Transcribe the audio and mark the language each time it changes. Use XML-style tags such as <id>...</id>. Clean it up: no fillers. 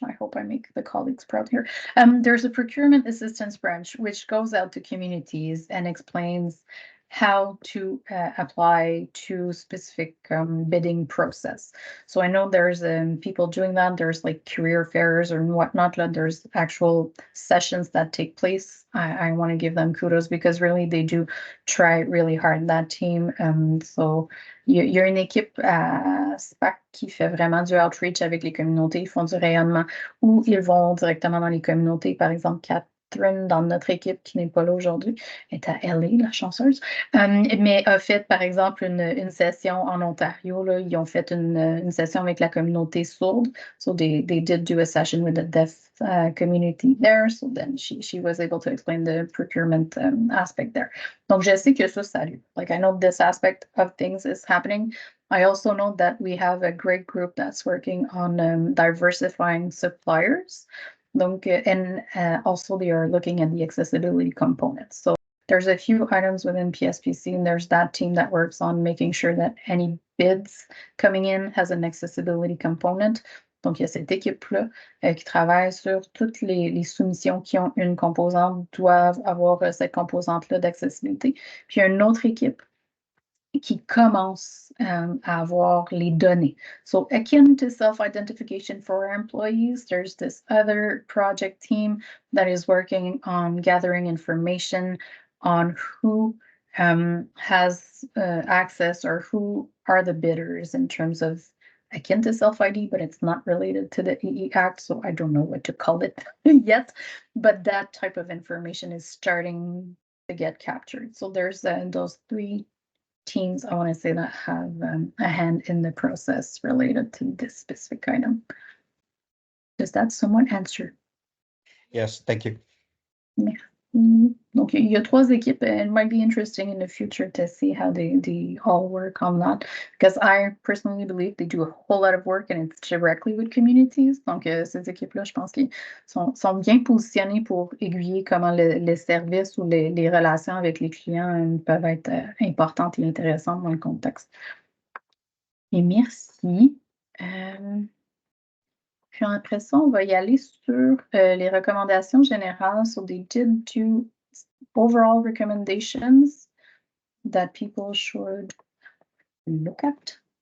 <en>I hope I make the colleagues proud here. There's a procurement assistance branch which goes out to communities and explains how to apply to specific bidding process. So I know there's people doing that. There's like career fairs or whatnot. There's actual sessions that take place. I want to give them kudos because really they do try really hard, that team.</en> <fr>So il y a une équipe à SPAC qui fait vraiment du outreach avec les communautés. Ils font du rayonnement ou ils vont directement dans les communautés. Par exemple, Catherine, dans notre équipe, qui n'est pas là aujourd'hui, est à LA, la chanceuse, mais a fait, par exemple, une session en Ontario. Là, ils ont fait une session avec la communauté sourde.</fr> <en>So they did do a session with the deaf community there. So then she was able to explain the procurement aspect there.</en> <fr>Donc, je sais que ça lieu.</fr> <en>Like, I know this aspect of things is happening. I also know that we have a great group that's working on diversifying suppliers. Donc, and also they are looking at the accessibility components. So there's a few items within PSPC, and there's that team that works on making sure that any bids coming in has an accessibility component.</en> <fr>Donc, il y a cette équipe-là qui travaille sur toutes les soumissions qui ont une composante doivent avoir cette composante-là d'accessibilité. Puis, il y a une autre équipe qui commence à avoir les données.</fr> <en>So, akin to self-identification for our employees, there's this other project team that is working on gathering information on who has access or who are the bidders in terms of akin to self-ID, but it's not related to the EE Act, so I don't know what to call it yet, but that type of information is starting to get captured. So there's those three teams, I want to say, that have a hand in the process related to this specific item. Does that somewhat answer? Yes, thank you. Yeah.</en> <fr>Donc, il y a 3 équipes,</fr> <en>and it might be interesting in the future to see how they all work on that, because I personally believe they do a whole lot of work and it's directly with communities.</en> <fr>Donc, ces équipes-là, je pense qu'ils sont bien positionnés pour aiguiller comment les services ou les relations avec les clients peuvent être importantes et intéressantes dans le contexte. Et merci. Puis après ça, on va y aller sur les recommandations générales.</fr> <en>So they did do overall recommendations that people should look at.</en>